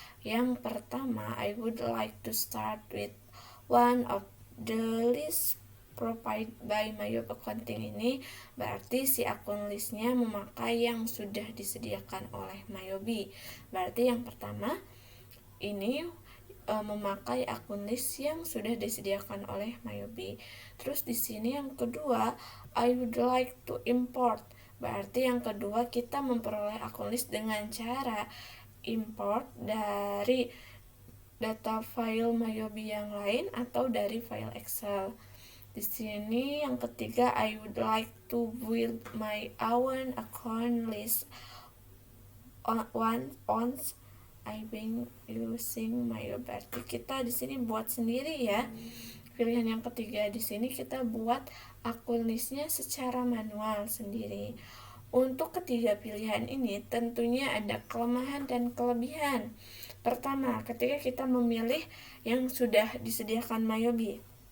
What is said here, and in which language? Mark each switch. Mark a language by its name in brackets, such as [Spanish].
[Indonesian] Yang pertama, [English] I would like to start with one of the list provided by Mayob Accounting. [Indonesian] Ini berarti si akun listnya memakai yang sudah disediakan oleh Mayobi. Berarti yang pertama ini memakai akun list yang sudah disediakan oleh Mayobi. Terus di sini yang kedua, [English] I would like to import. [Indonesian] Berarti yang kedua kita memperoleh akun list dengan cara import dari data file Mayobi yang lain atau dari file Excel. Di sini yang ketiga, [English] I would like to build my own account list once I've been using Mayobi. [Indonesian] Berarti kita di sini buat sendiri ya. Pilihan yang ketiga, di sini kita buat akun listnya secara manual sendiri. Untuk ketiga pilihan ini tentunya ada kelemahan dan kelebihan. Pertama, ketika kita memilih yang sudah disediakan Mayobi.